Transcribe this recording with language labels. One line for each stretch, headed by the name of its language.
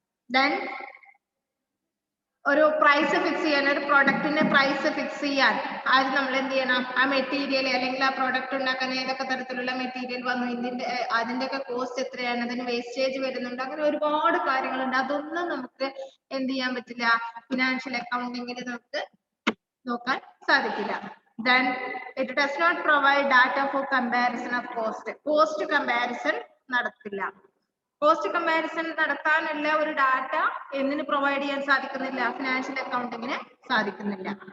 Malayalam: Then ഒരു price fix ചെയ്യാൻ, ഒരു പ്രൊഡക്റ്റിന്റെ പ്രൈസ് ഫിക്സ് ചെയ്യാൻ ആദ്യം നമ്മൾ എന്ത് ചെയ്യണം, ആ മെറ്റീരിയൽ അല്ലെങ്കിൽ ആ പ്രൊഡക്റ്റ് ഉണ്ടാക്കാൻ ഏതൊക്കെ തരത്തിലുള്ള മെറ്റീരിയൽ വന്നു, അതിന്റെയൊക്കെ കോസ്റ്റ് എത്രയാണ്, അതിന് വേസ്റ്റേജ് വരുന്നുണ്ട്, അങ്ങനെ ഒരുപാട് കാര്യങ്ങളുണ്ട്. അതൊന്നും നമുക്ക് എന്ത് ചെയ്യാൻ പറ്റില്ല, ഫിനാൻഷ്യൽ അക്കൗണ്ടിങ്ങിൽ നമുക്ക് നോക്കാൻ സാധിക്കില്ല.
English: Then it does not provide data for comparison of cost.
Malayalam: Cost comparison നടത്തില്ല. കോസ്റ്റ് കമ്പാരിസൺ നടത്താനുള്ള ഒരു ഡാറ്റ എന്തിന് പ്രൊവൈഡ് ചെയ്യാൻ സാധിക്കുന്നില്ല, ഫിനാൻഷ്യൽ അക്കൗണ്ടിങ്ങിന് സാധിക്കുന്നില്ല.